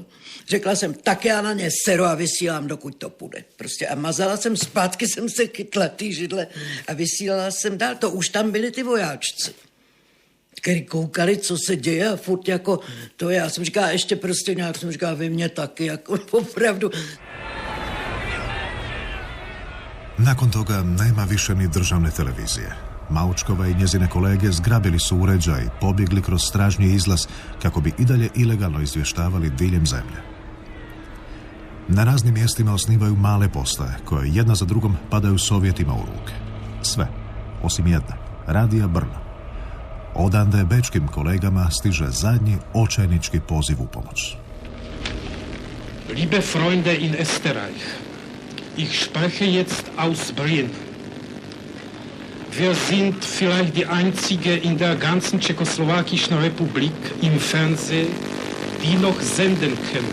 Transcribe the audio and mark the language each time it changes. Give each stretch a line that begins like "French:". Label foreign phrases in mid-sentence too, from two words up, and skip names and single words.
Czech: Řekla jsem, tak já na ně seru a vysílám, dokud to půjde. Prostě a mazala jsem, zpátky jsem se chytla ty židle a vysílala jsem dál. To už tam byli ty vojáčci, který koukali, co se děje a furt jako to já jsem říkala, ještě prostě nějak jsem říkala, vy mě taky, jako opravdu.
Croatian: Nakon toga nema više ni državne televizije. Maučkova i njezine kolege zgrabili su uređaj i pobjegli kroz stražnji izlaz kako bi i dalje ilegalno izvještavali diljem zemlje. Na raznim mjestima osnivaju male postaje koje jedna za drugom padaju Sovjetima u ruke. Sve, osim jedne, Radija Brno. Odande bečkim kolegama stiže zadnji očajnički poziv u pomoć.
German: Liebe Freunde in Österreich, ich spreche jetzt aus Brünn. Wir sind vielleicht die einzige in der ganzen tschechoslowakischen Republik im Fernsehen, die noch senden können.